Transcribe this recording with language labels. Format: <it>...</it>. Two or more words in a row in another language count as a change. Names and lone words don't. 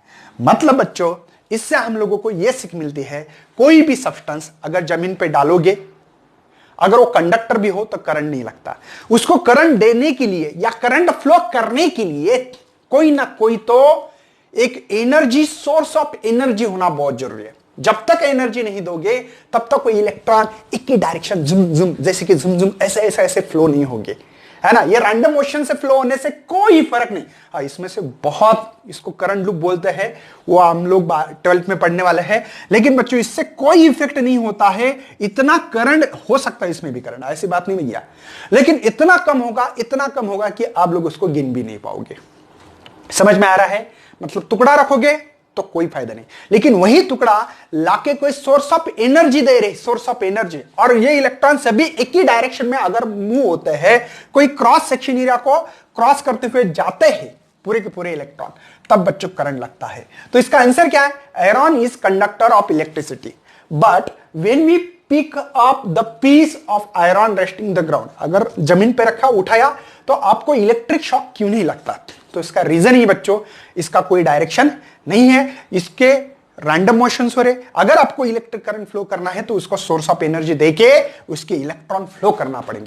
<hi>मतलब बच्चों इससे हम लोगों को यह सीख मिलती है, कोई भी सब्सटेंस अगर जमीन पे डालोगे, अगर वो कंडक्टर भी हो तो करंट नहीं लगता, उसको करंट देने के लिए या</hi> <en>current flow</en> <hi>करने के लिए कोई ना कोई तो एक एनर्जी,</hi> <en>source of energy</en> <hi>होना बहुत जरूरी है। जब तक एनर्जी नहीं दोगे तब तक कोई इलेक्ट्रॉन एक ही डायरेक्शन जुम जुम, जैसे कि जुम जुम ऐसे ऐसे ऐसे फ्लो नहीं होंगे, है ना, ये</hi> <en>random motion</en> <hi>से फ्लो होने से कोई फर्क नहीं। हाँ, इसमें से बहुत, इसको</hi> <en>current loop</en> <hi>बोलते हैं, वो हम लोग 12th में पढ़ने वाले हैं, लेकिन बच्चों इससे कोई इफेक्ट नहीं होता है। इतना करंट हो सकता है, इसमें भी करंट, ऐसी बात नहीं भैया, लेकिन इतना कम होगा कि आप लोग उसको गिन भी नहीं पाओगे। समझ में आ रहा है, मतलब टुकड़ा रखोगे तो कोई फायदा नहीं, लेकिन वही टुकड़ा लाके कोई</hi> <en>source of energy</en> <hi>दे रहे,</hi> <en>source of energy,</en> <hi>और ये इलेक्ट्रॉन सभी एक ही डायरेक्शन में अगर मूव होते हैं, कोई</hi> <en>cross section area</en> <hi>को क्रॉस करते हुए जाते हैं पूरे के पूरे इलेक्ट्रॉन, तब बच्चों करंट लगता है। तो इसका आंसर क्या है,</hi> <en>iron is conductor of electricity, but when we pick up the piece of iron resting the ground,</en> <hi>अगर जमीन पे रखा उठाया तो आपको</hi> <en>electric shock</en> <hi>क्यों नहीं लगता, तो इसका रीजन ही बच्चों, इसका कोई डायरेक्शन नहीं है, इसके</hi> <en>random motions</en> <hi>हो रहे। अगर आपको</hi> <en>electric current flow</en> <hi>करना है तो उसको</hi> <en>source of energy</en> <hi>देके उसके इलेक्ट्रॉन फ्लो करना पड़ेंगे।</hi>